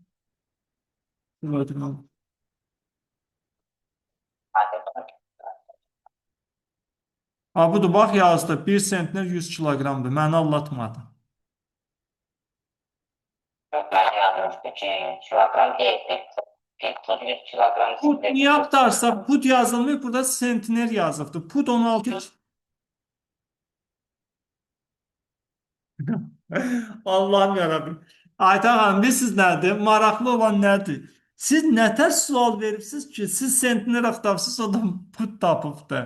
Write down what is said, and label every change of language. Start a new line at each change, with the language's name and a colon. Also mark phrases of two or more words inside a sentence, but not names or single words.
Azerbaijani: Budur, bax yazdı. 1 sentner 100 kiloqramdır. Məni anlatmadı.
Turkish: Ben yazmıştım ki 100 kilogram değil.
Azerbaijani: Put 100 kilogram. Put niyə axtarsa, put yazılmıyor. Burada sentner yazıbdır. Put 16. Allah'ım yarabbim. Aytan xanım, bilirsiniz nədir? Maraqlı olan nədir? Siz nətər sual veribsiniz ki, siz sentner axtarırsınız, o da put tapıbdır.